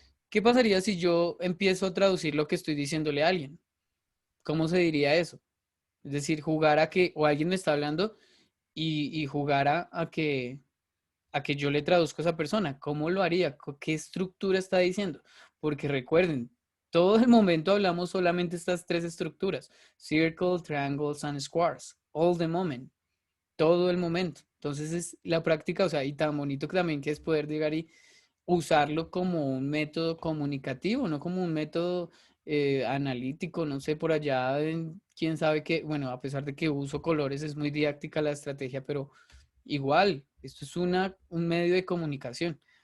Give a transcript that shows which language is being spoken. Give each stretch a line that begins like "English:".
Spanish: ¿Qué pasaría si yo empiezo a traducir lo que estoy diciéndole a alguien? ¿Cómo se diría eso? Es decir, jugar a que, o alguien me está hablando y jugar a que yo le traduzco a esa persona. ¿Cómo lo haría? ¿Qué estructura está diciendo? Porque recuerden, todo el momento hablamos solamente estas 3 estructuras.
English: Circle, triangles and squares. All the moment.
Spanish: Todo el momento. Entonces es la práctica, o sea, y tan bonito que también que es poder llegar y usarlo como un método comunicativo, no como un método analítico, no sé, por allá, quién sabe qué, bueno, a pesar de que uso colores, es muy didáctica la estrategia, pero igual, esto es un medio de comunicación.